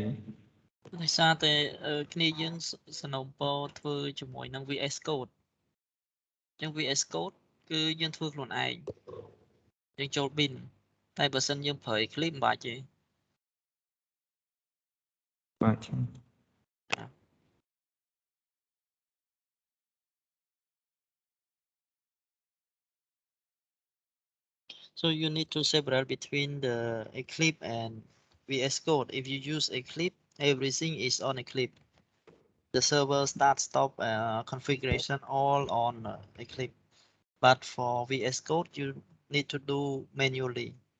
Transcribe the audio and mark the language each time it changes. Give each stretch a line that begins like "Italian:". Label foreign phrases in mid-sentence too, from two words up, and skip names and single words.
Khmer: ដោយសារតែគ្នាយើងសនំពរធ្វើជាមួយនឹង VS Code អញ្ចឹង VS Code គឺយើងធ្វើខ្លួនឯងយើងចូល bin តែបើសិនយើងប្រើ Eclipse មិនបាច់ទេ បាទ
English: so you need to separate between the Eclipse and VS Code if you use Eclipse everything is on Eclipse the server start stop configuration all on Eclipse but for VS Code you need to do manually